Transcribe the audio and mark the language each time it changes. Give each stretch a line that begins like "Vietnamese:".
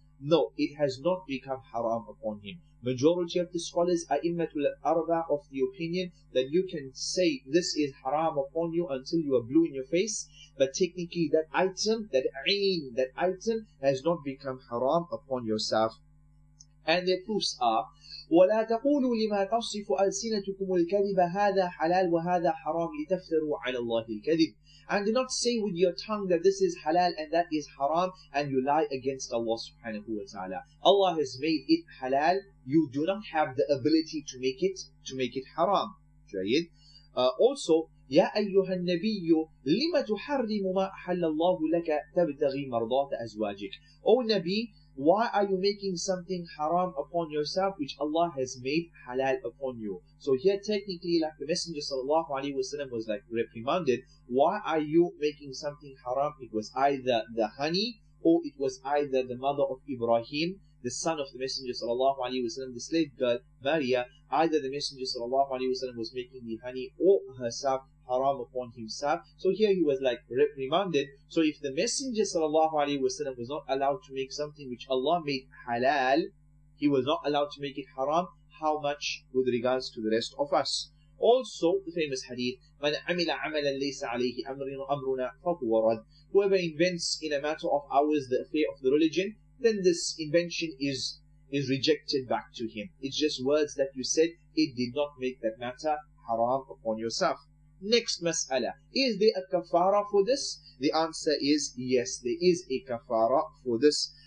English: No, it has not become haram upon him. Majority of the scholars, A'immatul Arba, of the opinion that you can say this is haram upon you until you are blue in your face, but technically that item, that item has not become haram upon yourself. And their proofs are,
Arabic: وَلَا تَقُولُوا لِمَا تَصِفُ أَلْسِنَتُكُمُ الْكَذِبَ هَذَا حَلَالٌ وَهَذَا حَرَامٌ لِتَفْتَرُوا عَلَى اللَّهِ الْكَذِبَ.
English: And do not say with your tongue that this is halal and that is haram, and you lie against Allah subhanahu wa ta'ala. Allah has made it halal, you do not have the ability to make it haram.
Arabic: جيد. Also, يا أيها النبي لما تحرم ما أحل الله لك تبتغي مرضات أزواجك.
English: O Nabi, why are you making something haram upon yourself which Allah has made halal upon you? So here technically, like the Messenger sallallahu alaihi wasallam was like reprimanded, why are you making something haram? It was either the honey, or it was either the mother of Ibrahim, the son of the Messenger sallallahu alaihi wasallam, the slave girl Maria. Either the Messenger sallallahu alaihi wasallam was making the honey or herself haram upon himself. So here he was like reprimanded. So if the Messenger sallallahu alaihi wasallam was not allowed to make something which Allah made halal, he was not allowed to make it haram, how much with regards to the rest of us? Also, the famous hadith,
Arabic: مَنْ عَمِلَ عَمَلًا لَيْسَ عَلَيْهِ أَمْرُنَا فَهُوَ رَدٌّ.
English: Whoever invents in a matter of ours the affair of the religion, then this invention is rejected back to him. It's just words that you said, it did not make that matter haram upon yourself. Next mas'ala, is there a kafara for this? The answer is yes, there is a kafara for this.